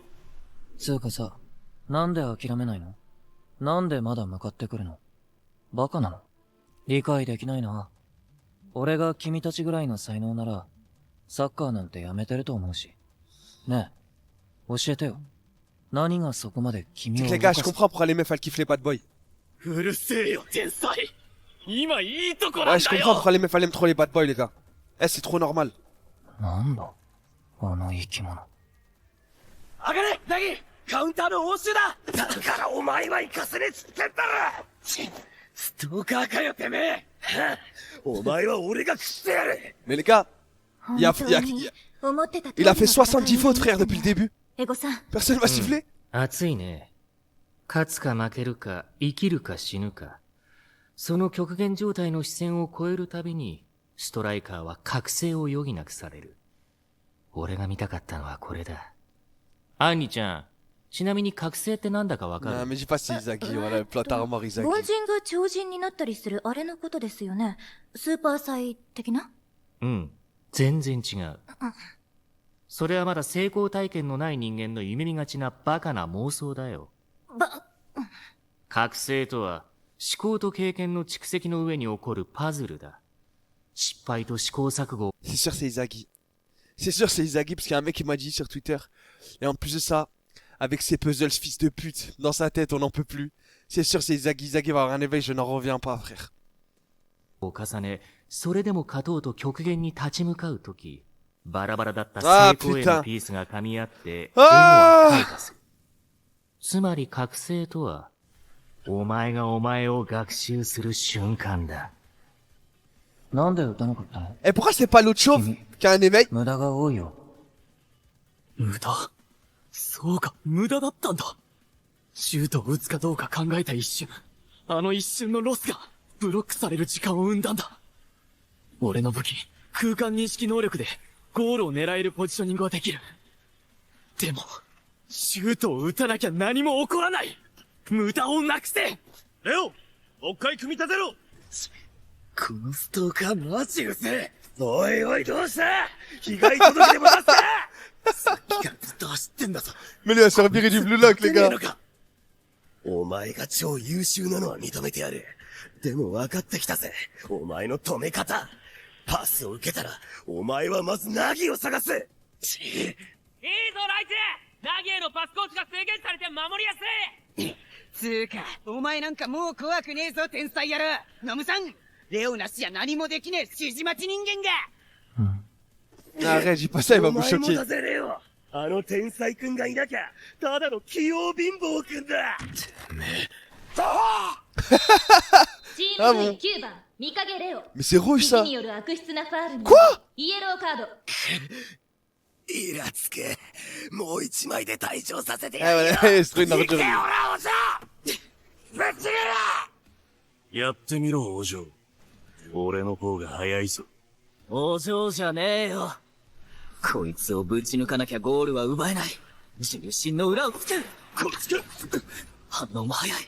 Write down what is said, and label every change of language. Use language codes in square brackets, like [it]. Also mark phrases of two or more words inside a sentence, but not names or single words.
[ja] つうかさ、なんで諦めないの？なんでまだ向かってくるの？バカなの？理解できないな。俺が君たちぐらいの才能なら、サッカーなんてやめてると思うし。ねえ、教えてよ。何がそこまで君を動 [fr] Les [ja] か [fr] gars, [ja] す [fr] je comprends pourquoi les meufs elles kiffent les [en] bad boys. [ja] うるせえよ、天才！今いいとこな [fr] Ouais, [ja] ん [fr] je [ja] だ [fr] comprends [ja] よ！ [fr] pourquoi les meufs elles aiment trop les [en] bad boys, [fr] les gars. Eh, c'est trop normal. [ja] なんだあの生き物。上がれナギカウンターの応酬だだからお前は行かせねえっつってんだろストーカーかよてめえお前は俺が食ってやる [fr] Mais les gars, il a fait 70 fautes, frère, depuis le début. Personne va siffler. [ja] 熱いね。勝つか負けるか、生きるか死ぬか。その極限状態の視線を超えるたびに、ストライカーは覚醒を余儀なくされる。俺が見たかったのはこれだ。アンニちゃん、ちなみに覚醒ってなんだかわかる？ [fr] Non, mais dis pas si Izagi, voilà, le [en] plot armor [fr] Izagi. [ja] 凡人が超人になったりするあれのことですよね。スーパーサイ的な？うん、全然違う。それはまだ成功体験のない人間の夢見がちなバカな妄想だよ。覚醒とは、思考と経験の蓄積の上に起こるパズルだ。失敗と試行錯誤。 [fr] C'est sûr, c'est Izagi. C'est sûr, c'est Izagi, parce qu'il y a un mec qui m'a dit sur Twitter. Et en plus de ça, avec ses puzzles fils de pute, dans sa tête, on n'en peut plus. C'est sûr, c'est Izagi. Izagi va avoir un éveil, je n'en reviens pas, frère. [ja] を重ね、それでも勝とうと極限に立ち向かうとき、バラバラだった成功へのピースが噛み合って、円は開花する。つまり覚醒とは、お前がお前を学習する瞬間だ。なんで撃たなかったの？ [fr] Et pourquoi c'est pas l'autre chauve qui a un éveil? [ja] 無駄が多いよ。無駄？そうか、無駄だったんだ。シュートを打つかどうか考えた一瞬、あの一瞬のロスがブロックされる時間を生んだんだ。俺の武器、空間認識能力でゴールを狙えるポジショニングはできる。でも、シュートを打たなきゃ何も起こらない。無駄をなくせ。レオ、もう一回組み立てろ。このストーカーマジうぜえ。おいおいどうした被害届でも出せさっきからずっと走ってんだぞ。 [fr] Mais lui, il va se faire virer du blue lock, les gars. [ja] お前が超優秀なのは認めてやる。でも分かってきたぜ。お前の止め方。パスを受けたら、お前はまずナギを探す。いいぞ、ライツ！ナギへのパスコーチが制限されて守りやすい！つーか、お前なんかもう怖くねえぞ、天才野郎。ノムさん、レオなしや何もできねえ指示待ち人間が。 [fr] Arrête, dis pas ça, il va [ja] お [fr] vous [ja] 前も [fr] choquer. [ja] だぜ、レオ。あの天才くんがいなきゃ、ただの器用貧乏くんだ。チームプレイ9番、ミカゲレオ。 [fr] Mais c'est rouge, ça. [ja] による悪質なファールに [fr] Quoi? [ja] イエローカード。イラつけ。もう一枚で退場させて [fr] Eh [ja] やるよ。 [fr] ouais, c'est trop une [ja] 行け [fr] ordure. [ja] よ、ラオジョぶっちぎれやってみろ、王女。俺の方が早いぞ。お嬢じゃねえよ。こいつをぶち抜かなきゃゴールは奪えない。重心の裏をつける。こっちか。反応も早い。